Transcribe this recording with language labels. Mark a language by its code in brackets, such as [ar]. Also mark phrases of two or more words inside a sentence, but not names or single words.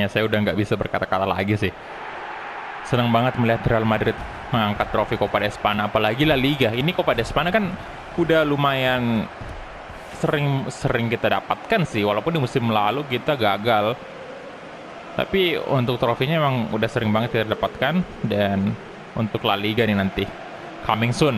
[id] Saya udah nggak bisa berkata-kata lagi sih. Senang banget melihat Real Madrid mengangkat trofi Copa de Espana, apalagi La Liga. Ini Copa de Espana kan udah lumayan sering kita dapatkan sih, walaupun di musim lalu kita gagal. Tapi untuk trofinya emang udah sering banget kita dapatkan. Dan untuk La Liga nih nanti [en] coming soon.